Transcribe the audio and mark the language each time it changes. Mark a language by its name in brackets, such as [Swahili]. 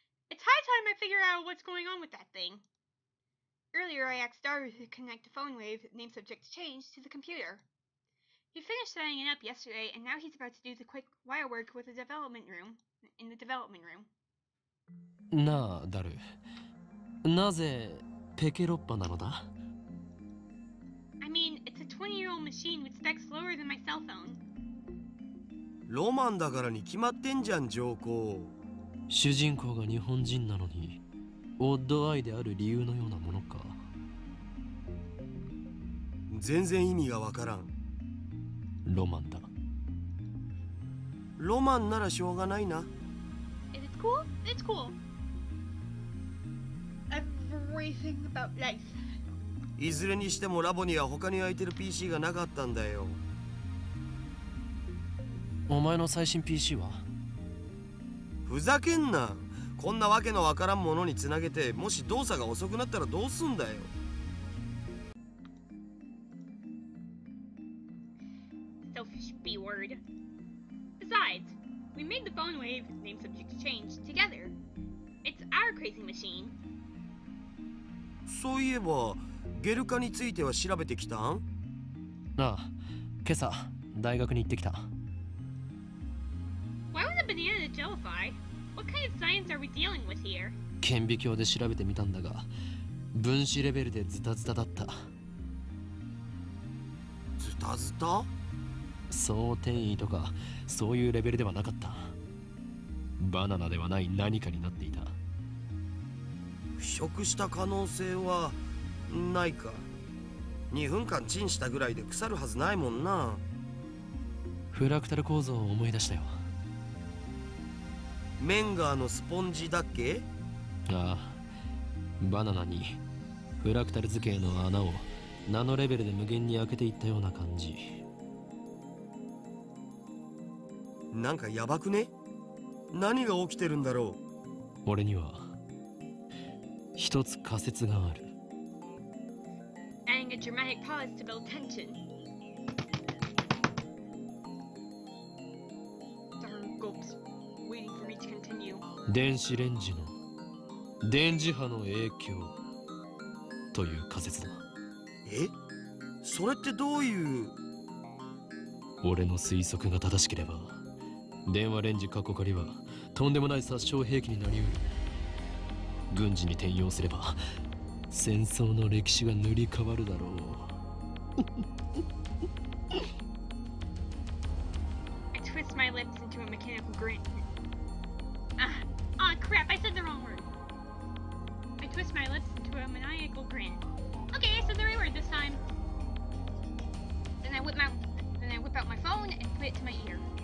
[English] It's high time I figure out what's going on with that thing. Earlier, I asked Daru to connect the phone wave name subject change to the computer. He finished setting it up yesterday, and now he's about to do the quick wire work with the development room. In the development room. [Japanese] なあ、ダル。なぜペケロッパなのだ? [English] I mean, it's a 20-year-old machine with specs lower than my cell phone. [Japanese] ロマンだからに決まってんじゃん、上皇。主人公が日本人なのに、オッドアイである理由のようなものか。全然意味がわからん。ロマンだ。ロマンならしょうがないな。 [English] If it's cool, it's cool. Everything about life. [Japanese] いずれにしてもラボには他に空いてる PC がなかったんだよ。お前の最新 PC は？ふざけんな。こんなわけのわからんものにつなげて、もし動作が遅くなったらどうすんだよ。 [English] Selfish B word. Besides, we made the phone wave name subject change together. It's our crazy machine. [Japanese] そういえば、ゲル化については調べてきたん？ああ、今朝大学に行ってきた。 [English] Why was a banana Jellify? What kind of science are we dealing with here? [Japanese] 顕微鏡で調べてみたんだが、分子レベルでズタズタだった。ズタズタ？そう転移とかそういうレベルではなかった。バナナではない何かになっていた。腐食した可能性はないか。2分間チンしたぐらいで腐るはずないもんな。フラクタル構造を思い出したよ。メンガーのスポンジだっけ？ああ、バナナにフラクタル図形の穴をナノレベルで無限に開けていったような感じ。なんかやばくね？何が起きてるんだろう？俺には一つ仮説がある。 [English] Adding a dramatic pause to build tension. Daru gulps, waiting for me to continue. [Japanese] 電子レンジの電磁波の影響という仮説だ。え？それってどういう？俺の推測が正しければ、電話レンジカッコ仮はとんでもない殺傷兵器になりうる。軍事に転用すれば戦争の歴史が塗り替わるだろう。 [English] I twist my lips into a mechanical grin. Ah, crap, I said the wrong word. I twist my lips into a maniacal grin. Okay, I said the right word this time. Then I whip out my phone and put it to my ear.